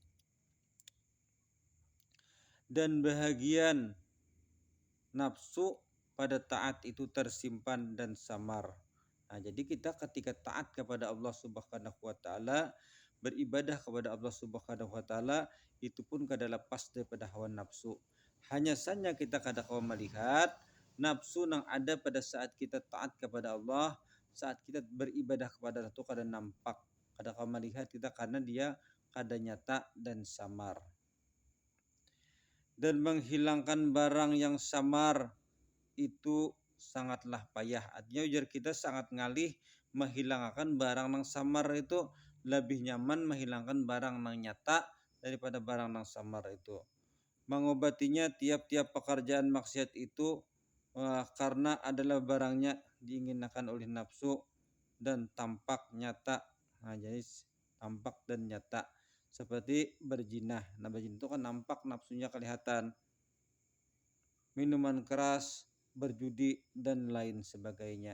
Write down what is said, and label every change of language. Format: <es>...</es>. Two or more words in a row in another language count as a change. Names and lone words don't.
<id>Dan bahagian nafsu pada taat itu tersimpan dan samar. Nah, jadi kita ketika taat kepada Allah</id> <ar>سبحانه وتعالى,</ar> <id>beribadah kepada Allah</id> <ar>سبحانه وتعالى,</ar> <id>itu pun kada lepas daripada hawa nafsu. Hanya saja kita</id> <bjn>kada kawa</bjn> <id>melihat nafsu yang ada pada saat kita taat kepada Allah, saat kita beribadah kepada Allah itu</id> <bjn>kada nampak, kada kawa</bjn> <id>melihat kita karena dia kada nyata dan samar. Dan menghilangkan barang yang samar itu sangatlah payah.</id> <bjn>Artinya ujar kita sangat ngalih menghilangkan barang nang samar itu lebih nyaman menghilangkan barang nang nyata daripada barang nang samar itu.</bjn> <id>Mengobatinya tiap-tiap pekerjaan maksiat itu karena adalah barangnya diinginkan oleh nafsu dan tampak nyata. Nah, jadi tampak dan nyata seperti berzina. Nah, berzina itu kan nampak nafsunya kelihatan. Minuman keras, berjudi dan lain sebagainya.</id>